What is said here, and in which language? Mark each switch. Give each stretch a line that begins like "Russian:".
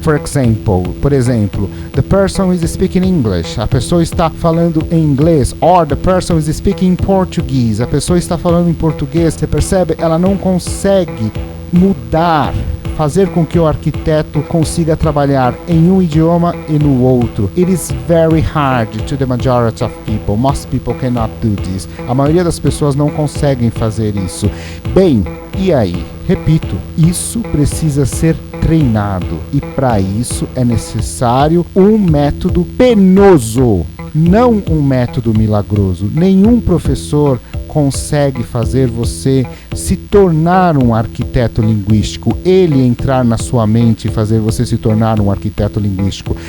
Portuguese: Por exemplo,
English: the person is speaking English.
Portuguese: A pessoa está falando em inglês,
English: or the person is speaking Portuguese.
Portuguese: A pessoa está falando em português. Você percebe? Ela não consegue mudar, fazer com que o arquiteto consiga trabalhar em um idioma e no outro.
English: It is very hard to the majority of people. Most people cannot do this.
Portuguese: A maioria das pessoas não conseguem fazer isso. Bem, e aí? Repito, isso precisa ser treinado e para isso é necessário um método penoso, não um método milagroso. Nenhum professor consegue fazer você se tornar um arquiteto linguístico, ele entrar na sua mente e fazer você se tornar um arquiteto linguístico.